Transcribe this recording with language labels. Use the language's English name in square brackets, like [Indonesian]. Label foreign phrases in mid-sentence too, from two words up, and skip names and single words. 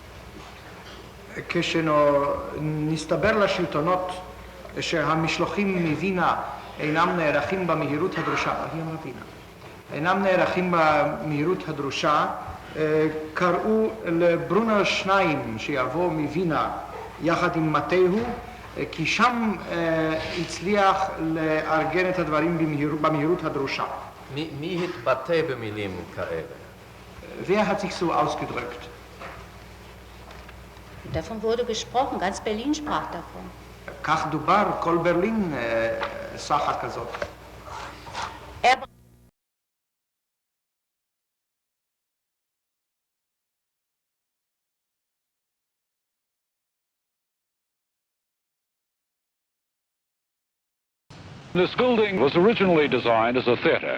[Hebrew] כשנסתבר לשלטונות שהמשלוחים מווינה אינם נערכים במהירות הדרושה, אינם נערכים במהירות הדרושה, קראו לברונר 2 שיבוא מווינה יחד עם מטהו, כי שם הצליח לארגן את הדברים במהירות הדרושה. מי התבטא במילים כאלה? [German] Wer hat sich so ausgedrückt? Davon wurde gesprochen, ganz Berlin sprach davon. [Hebrew] כך דובר, כל ברלין סחה כזאת. [English] This building was originally designed as a theater.